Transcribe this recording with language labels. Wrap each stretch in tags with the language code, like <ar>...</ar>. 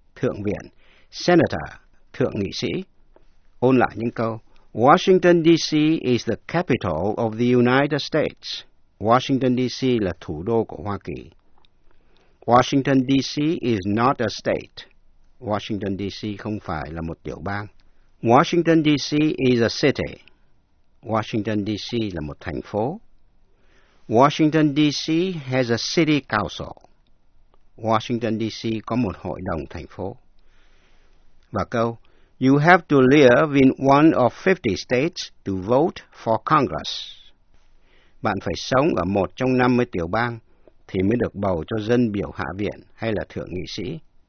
<vi>Thượng viện, Senator, thượng nghị sĩ. Ôn lại những câu. Washington, D.C.</vi> <en>is the capital of the United States.</en> <vi>Washington, D.C. là thủ đô của Hoa Kỳ. Washington, D.C.</vi> <en>is not a state. Washington, D.C.</en> <vi>không phải là một tiểu bang.</vi> <en>Washington, D.C. is a city. Washington, D.C.</en> <vi>là một thành phố.</vi> <en>Washington, D.C. has a city council. Washington, D.C.</en> <vi>có một hội đồng thành phố. Và câu,</vi> <en>you have to live in one of 50 states to vote for Congress.</en> <vi>Bạn phải sống ở một trong 50 tiểu bang thì mới được bầu cho dân biểu hạ viện hay là thượng nghị sĩ.</vi>